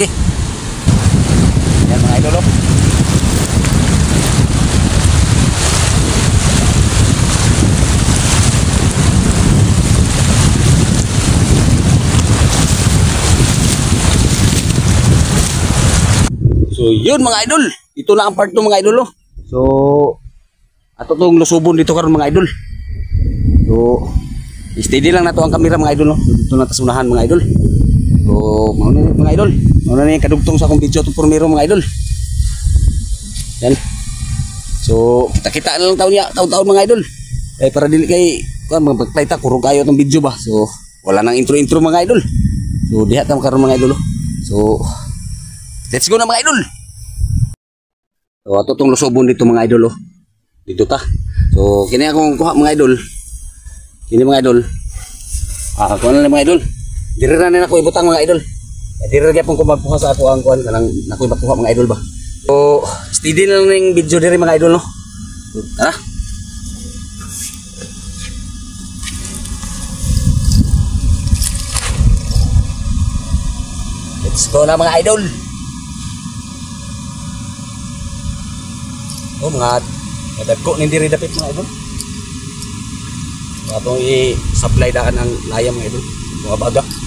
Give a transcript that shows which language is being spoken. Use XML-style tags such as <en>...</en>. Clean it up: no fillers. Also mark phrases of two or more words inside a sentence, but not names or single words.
<tl>Yan mga idol oh. So yun mga idol. Ito na ang part ng mga idol oh.</tl> <ceb>So ato tong lusubon dito karon mga idol. So steady lang nato ang kamera mga idol no. Dito na ta sa unahan mga idol. So mao na mga idol. Mao na ni kadugtong sa akong video to pormero mga idol. Yan. So kita-kita na lang taon mga idol. Para dili kay kuan magplay ta kurog kayo tong video ba. So wala nang intro mga idol. So diha ta karon mga idol. So</ceb> <en>let's go</en> <ceb>na mga idol. So ato tong lusubon dito mga idol oh. Dito ta. So kini akong kuha mga idol. Kini mga idol. Kuha na mga idol. Diri na nako ibutang mga idol. Diri gyapon ko magkuha sa ako ang kuan kanang nako ibakuha mga idol ba. So steady na lang ning video diri mga idol no. So, tara.</ceb> <en>Let's go</en> <ceb>na mga idol. Oh mga dagko ning diri dapit mga idol. Atong i-supply daan ang layam mga idol. Mga baga.</ceb>